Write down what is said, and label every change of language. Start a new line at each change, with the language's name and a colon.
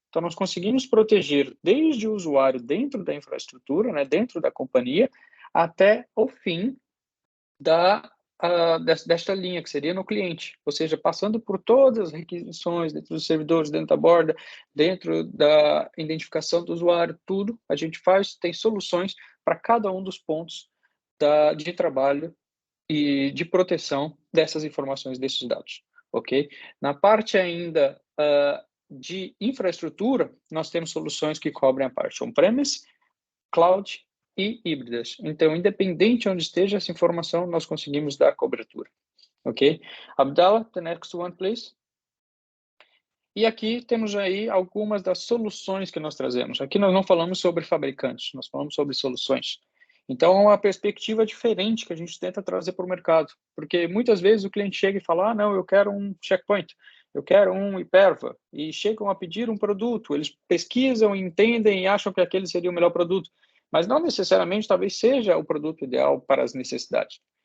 Portuguese: Então, nós conseguimos proteger desde o usuário dentro da infraestrutura, né, dentro da companhia, até o fim desta linha, que seria no cliente, ou seja, passando por todas as requisições dentro dos servidores, dentro da borda, dentro da identificação do usuário, tudo a gente tem soluções para cada um dos pontos de trabalho e de proteção dessas informações, desses dados, ok? Na parte ainda de infraestrutura, nós temos soluções que cobrem a parte on-premise, cloud e híbridas. Então, independente onde esteja essa informação, nós conseguimos dar cobertura. Ok?
English: Abdallah, the next one, please.
Portuguese: E aqui temos aí algumas das soluções que nós trazemos. Aqui nós não falamos sobre fabricantes, nós falamos sobre soluções. Então, é uma perspectiva diferente que a gente tenta trazer para o mercado. Porque muitas vezes o cliente chega e fala, não, eu quero um checkpoint, eu quero um Hyperva, e chegam a pedir um produto, eles pesquisam, entendem e acham que aquele seria o melhor produto, mas não necessariamente talvez seja o produto ideal para as necessidades.